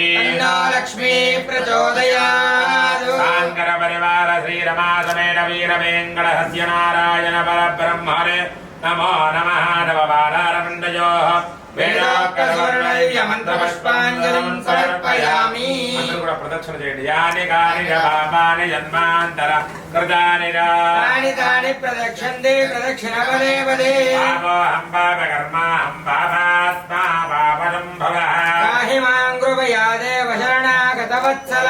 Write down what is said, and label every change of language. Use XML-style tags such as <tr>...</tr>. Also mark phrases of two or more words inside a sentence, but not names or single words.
<sa>तन्नो लक्ष्मी प्रचोदयात् शाङ्करपरिवार श्रीरमा समेत वीरवेङ्कटस्य नारायण परब्रह्मणे नमो नमः नववारारमण्डयोः वेदोक्तस्वर्णदिव्यमन्त्रपुष्पाञ्जलिं समर्पयामि</sa> <te>అందరూ కూడా ప్రదక్షిణ చేయండి</te> <sa>యాని కాని పాపాని జన్మాంతర కృతాని तानि तानि प्रदक्षन्ते प्रदक्षिणपदे पदे పాపోహం పాపకర్మాహం పాపాత్మా పాపసంభవః पाहि मां कृपया देव शरणागतवत्सला</sa>